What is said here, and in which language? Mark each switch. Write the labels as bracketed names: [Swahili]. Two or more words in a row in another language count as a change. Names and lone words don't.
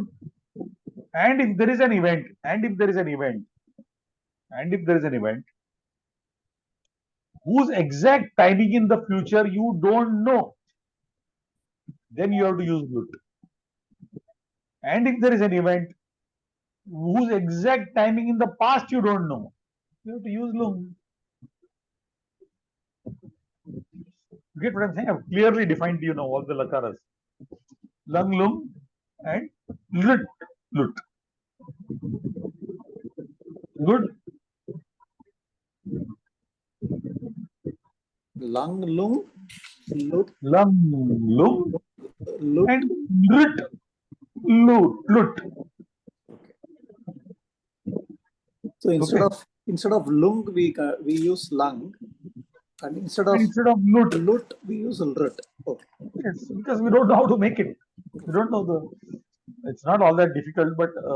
[English] And if there is an event, whose exact timing in the future you don't know, then you have to use lut. And if there is an event whose exact timing in the past you don't know, you have to use lung. You get what I'm saying? I've clearly defined, all the lakaras. Lung, lung, and lut. Good. Lung, lung, lut, Lung, lung, lut. and lut. So instead of lung, we use lung, and instead of lut, we use lut. Okay. yes, because we don't know how to make it. We don't know it's not all that difficult, but